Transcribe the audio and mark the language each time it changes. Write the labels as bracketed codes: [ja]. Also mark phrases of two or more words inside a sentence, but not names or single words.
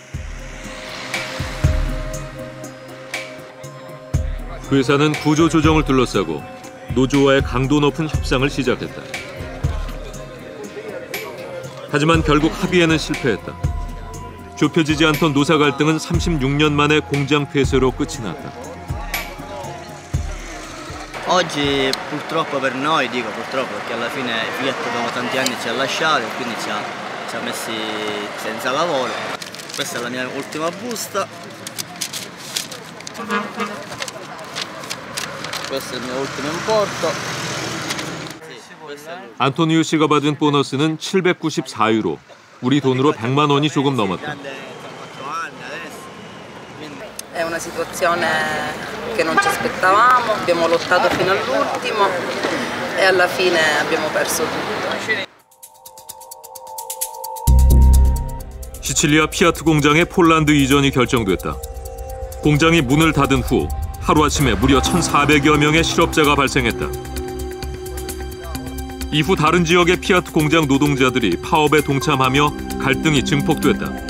[ko] 회사는 구조 조정을 둘러싸고 노조와의 강도 높은 협상을 시작했다. 하지만 결국 합의에는 실패했다. 좁혀지지 않던 노사 갈등은 36년 만에 공장 폐쇄로 끝이 났다. [it] Oggi purtroppo per noi, dico purtroppo perché alla fine Fiat dopo tanti anni ci ha lasciato e quindi ci ha messi senza lavoro. Questa è la mia ultima busta. Questo è il mio ultimo importo. [ko] 안토니오 씨가 받은 보너스는 794유로, 우리 돈으로 100만 원이 조금 넘었다. [it] È una situazione che non ci aspettavamo, abbiamo lottato fino all'ultimo e alla fine abbiamo perso tutto. [ko] 시칠리아 피아트 공장의 폴란드 이전이 결정됐다. 공장이 문을 닫은 후 하루아침에 무려 1,400여 명의 실업자가 발생했다. 이후 다른 지역의 피아트 공장 노동자들이 파업에 동참하며 갈등이 증폭됐다.